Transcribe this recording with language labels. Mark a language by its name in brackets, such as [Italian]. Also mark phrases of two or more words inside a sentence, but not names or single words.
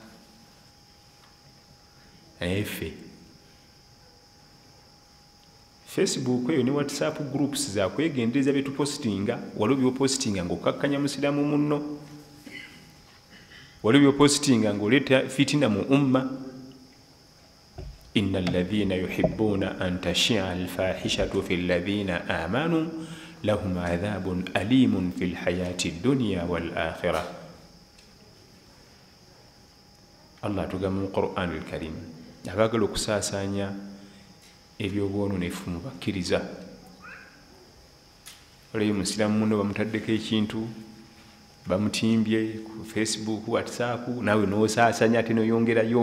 [Ganda] Ffe Facebook eyo ne WhatsApp groups za kwegendereza bye tupostinga waliwo byopostinga ng'okkakkanya musiramu munno waliwo byopostinga ng'oleeta fitina mu umma [Arabic] إن الذين يحبون أن تشيع الفاحشة في الذين آمنوا لهم عذاب أليم في الحياة الدنيا والآخرة. [Ganda] Allah tugamba mu Qur'an al-Karim abagala okusaasaanya ebyobwononefu mu bakkiriza. Olabye musiraamu muno bamutaddeko ekintu bamutimbye ku Facebook, WhatsApp, naawe n'osaasaanya ate noyongerayo.